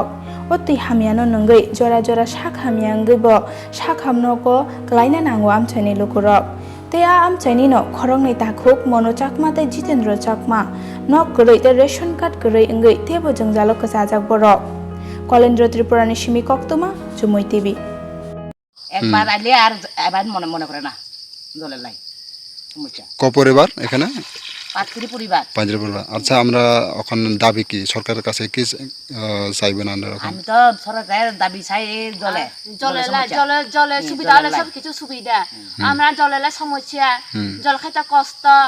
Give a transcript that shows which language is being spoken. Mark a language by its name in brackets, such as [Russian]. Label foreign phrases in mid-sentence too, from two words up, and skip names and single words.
[Kok Borok] O tei hamyano nanggai jora sak hamyangai bo sak hamno ko klaina nango amchani lukurok. Tei a amchani no khorongni takhuk mono chakma tei Jitendra chakma nok korei tei [English] ration card [Kok Borok] korei enggai tebo Jwngjalok kasajak borok. Kolendra Tripurani Shimi Koktuma, Jumoi TV. [Bangla] একবার আইলে আর এবার মনে করে না জলের লাই সমস্যা কপরিবার এখানে পাঁচটি পরিবার আচ্ছা আমরা এখন দাবি কি সরকারের কাছে কি চাইবেন আমরা আমি তো সরকারের দাবি চাই জলের সুবিধা হলে সব কিছু সুবিধা আমরা জলের সমস্যা জল খাইতে কষ্ট